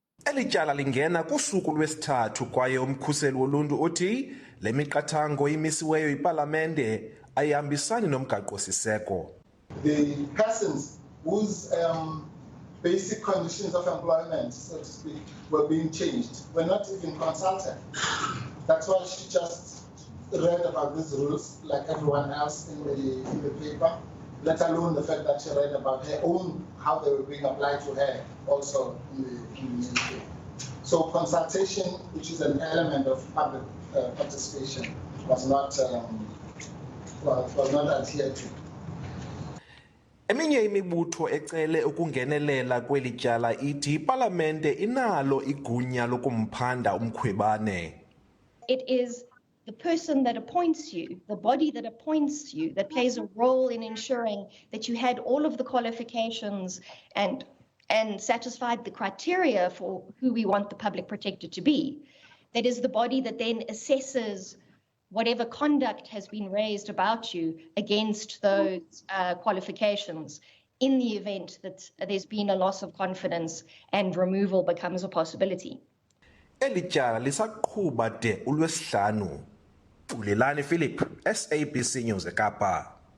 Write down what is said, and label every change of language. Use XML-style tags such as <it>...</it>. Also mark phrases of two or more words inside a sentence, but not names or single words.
<xh>Eli tyala lingena kusuku lwesithathu kwaye umkhuseli woluntu uthi le miqathango imisiweyo yiPhalamende ayihambisani nomgaqo-siseko.</xh> <en>The persons whose basic conditions of employment, so to speak, were being changed were not even consulted. That's why she just read about these rules like everyone else in the paper, let alone the fact that she read about her own, how they were being applied to her also in the paper. So consultation, which is an element of public participation, was not adhered to.</en> <xh>Eminye imibutho ecele ukungenelela kweli tyala ithi iPhalamende inalo igunya lokumphanda uMkhwebane.</xh> <en>It is the person that appoints you, the body that appoints you, that plays a role in ensuring that you had all of the qualifications and satisfied the criteria for who we want the public protector to be. That is the body that then assesses whatever conduct has been raised about you against those qualifications in the event that there's been a loss of confidence and removal becomes a possibility.</en> <xh>Eli tyala lisaqhuba de uLwesihlanu. Ulelani Philip, SABC News eKapa.</xh>